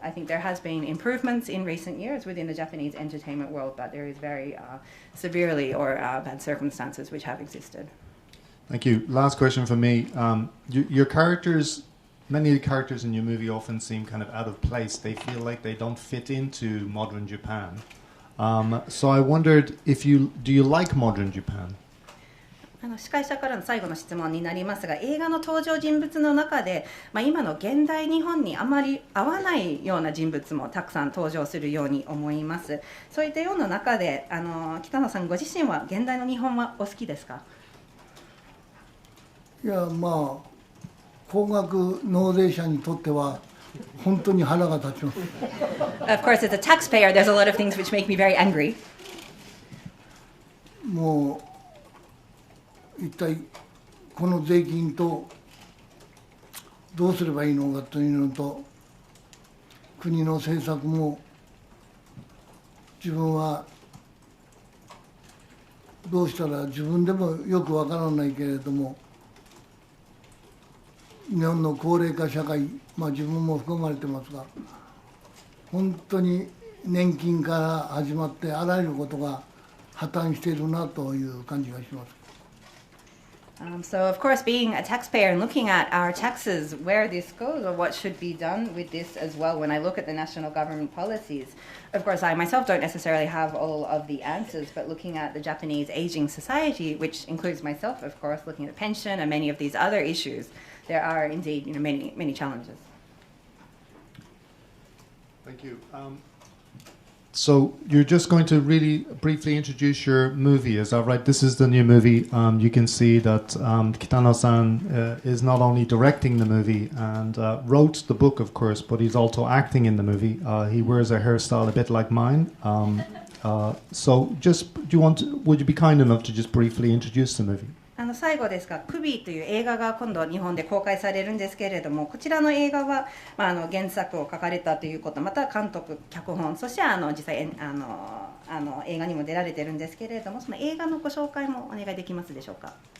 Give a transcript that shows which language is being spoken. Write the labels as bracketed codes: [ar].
[en] I think there has been improvements in recent years within the Japanese entertainment world, but there is very severely or bad circumstances which have existed. Thank you. Last question for me. Your characters, many of the characters in your movie often seem kind of out of place. They feel like they don't fit into modern Japan. So I wondered do you like modern Japan? [ja] 司会者からの最後の質問になりますが、映画の登場人物の中で、今の現代日本にあまり合わないような人物もたくさん登場するように思います。そういったような中で、北野さんご自身は現代の日本はお好きですか？いや、高額納税者にとっては本当に腹が立ちます。 [en] Of course, as a taxpayer, there's a lot of things which make me very angry. [ja] もう一体この税金とどうすればいいのかというのと、国の政策も自分はどうしたら自分でもよくわからないけれども、日本の高齢化社会、自分も含まれてますが、本当に年金から始まってあらゆることが破綻しているなという感じがします。 [en] So, of course, being a taxpayer and looking at our taxes, where this goes or what should be done with this as well, when I look at the national government policies, of course, I myself don't necessarily have all of the answers, but looking at the Japanese aging society, which includes myself, of course, looking at pension and many of these other issues, there are indeed many challenges. Thank you. So you're just going to really briefly introduce your movie, is that right? This is the new movie. You can see that Kitano-san is not only directing the movie and wrote the book, of course, but he's also acting in the movie. He wears a hairstyle a bit like mine. So just, would you be kind enough to just briefly introduce the movie? [ja] 最後ですが、クビという映画が今度日本で公開されるんですけれども、こちらの映画は、原作を書かれたということ、また監督、脚本、そして実際映画にも出られてるんですけれども、その映画のご紹介もお願いできますでしょうか。